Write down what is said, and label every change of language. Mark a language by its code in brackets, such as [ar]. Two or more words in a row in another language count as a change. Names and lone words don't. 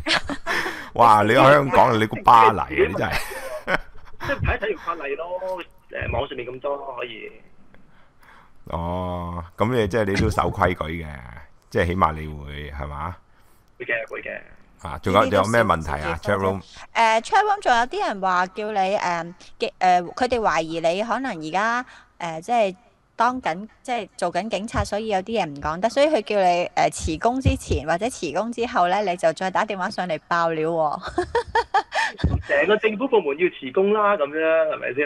[yue] 哇！你喺香港，你估巴黎啊？你真係。即係睇一睇條法例咯，網上面咁多可以。哦，咁你即係你都守規矩嘅，即係起碼你會係嘛？會嘅，會嘅。啊，仲有咩問題啊 ？ [en] Chat room。chat [yue] room 仲有啲人話叫你佢哋懷疑你可能而家即係當緊即係做緊警察，所以有啲嘢唔講得，所以佢叫你辭工之前或者辭工之後咧，你就再打電話上嚟爆料喎。成個政府部門要辭工啦，咁樣係咪先？